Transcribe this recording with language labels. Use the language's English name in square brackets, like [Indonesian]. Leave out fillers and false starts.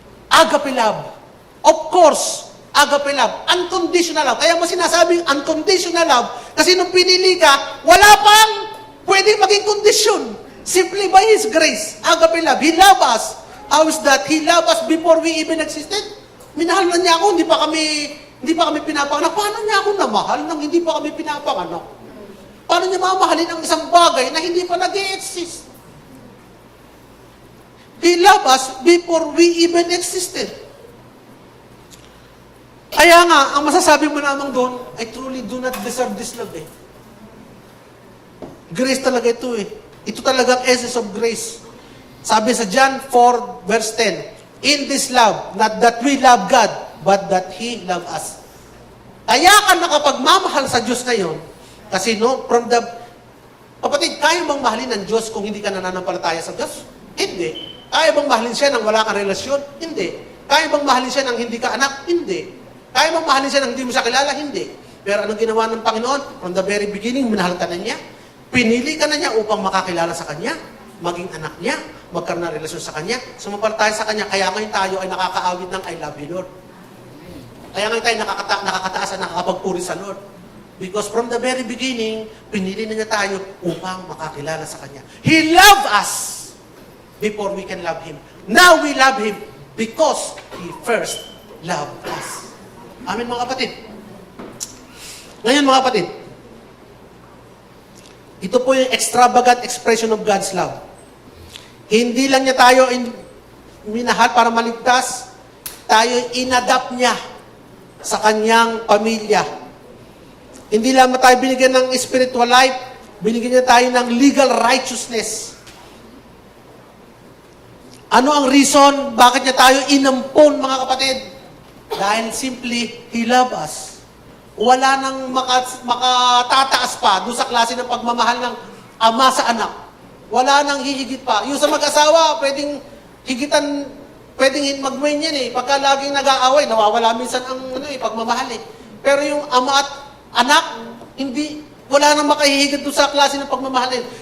[English] Agape love. Of course, agape love. Unconditional love. [Filipino] Kaya mo sinasabing unconditional love, kasi nung pinili ka, wala pang pwedeng maging kondisyon. [English] Simply by His grace. Agape love. He loved us. How is that? He loved us before we even existed. [Filipino] Minahal na niya ako, hindi pa kami pinapanganak. Paano niya ako namahal nang hindi pa kami pinapanganak? Paano niya mamahalin ang isang bagay na hindi pa nag-i-exist? [English] He loved us before we even existed. [Filipino] Kaya nga, ang masasabi mo lamang doon, [English] I truly do not deserve this love [Filipino] eh. Grace talaga ito eh. Ito talagang [English] essence of grace. [Filipino] Sabi sa [English] John 4 verse 10, in this love, not that we love God, but that He loved us. [Filipino] Kaya ka nakapagmamahal sa Diyos ngayon, kasi kapatid, kaya bang mahalin ng Diyos kung hindi ka nananampalataya sa Diyos? Hindi. Kaya bang mahalin siya nang wala kang relasyon? Hindi. Kaya bang mahalin siya nang hindi ka anak? Hindi. Kaya bang mahalin siya nang hindi mo siya kilala? Hindi. Pero anong ginawa ng Panginoon? [English] From the very beginning, [Filipino] minahal ka na niya. Pinili ka na niya upang makakilala sa Kanya, maging anak niya, magkaroon ng relasyon sa Kanya, sumampalataya sa Kanya. Kaya ngayon tayo ay nakakaawit ng [English] I love you, Lord. [Filipino] Kaya ngayon tayo nakakataas at nakakapagpuri sa Lord. [English] Because from the very beginning, [Filipino] pinili na niya tayo upang makakilala sa Kanya. [English] He loved us before we can love Him. Now we love Him because He first loved us. [Filipino] Amen mga kapatid. Ngayon mga kapatid, ito po yung [English] extravagant expression of God's love. [Filipino] Hindi lang niya tayo minahal para maligtas, tayo inadapt niya sa kanyang pamilya. Hindi lang tayo binigyan ng spiritual life, binigyan niya tayo ng legal righteousness. Ano ang reason bakit niya tayo inampon mga kapatid? [English] Dahil simply, He loved us. [Filipino] Wala nang makatataas pa doon sa klase ng pagmamahal ng ama sa anak. Wala nang hihigit pa. Yung sa mag-asawa, pwedeng higitan, pwedeng magmain yan eh. Pagka laging nag-aaway, nawawala minsan ang pagmamahal eh. Pero yung ama at anak, wala nang makahihigit doon sa klase ng pagmamahal eh.